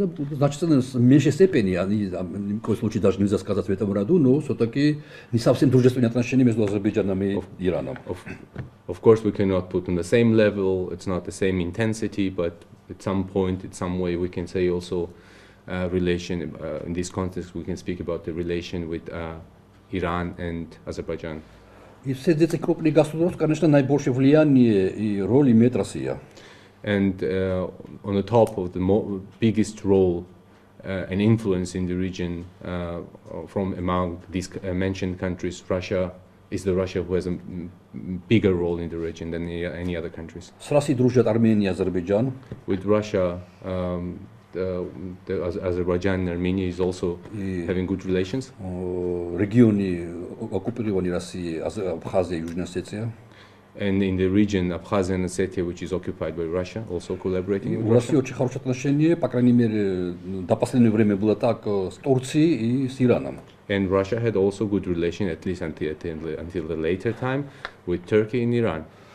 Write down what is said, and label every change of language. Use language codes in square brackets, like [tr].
[ru] Значительно в меньшей степени, ни в коем случае даже нельзя сказать в этом году, но все-таки не совсем дружественные отношения между Азербайджаном и Ираном. [en] Of course, we cannot put on the same level. It's not the same intensity, but at some point, in some way, we can say also relation. In this context, we can speak about the relation with Iran and Azerbaijan. [ru] И все эти крупные государства, конечно, наибольшее влияние и роль имеет Россия. [en] And on the top of the biggest role and influence in the region from among these mentioned countries, Russia is the Russia who has a bigger role in the region than any other countries. [ru] С Россией дружат Армения и Азербайджан. [en] With Russia, Azerbaijan and Armenia is also having good relations. [ru] Регионы оккупированные Россией, Абхазия и Южная Осетия. [en] And in the region, Abkhazia and Ossetia, which is occupied by Russia, also collaborating with [ru] У России очень хорошие отношения, по крайней мере, до последнего времени было так с Турцией и с Ираном. [en] And Russia had also good relation, at least until the later time, with Turkey and Iran.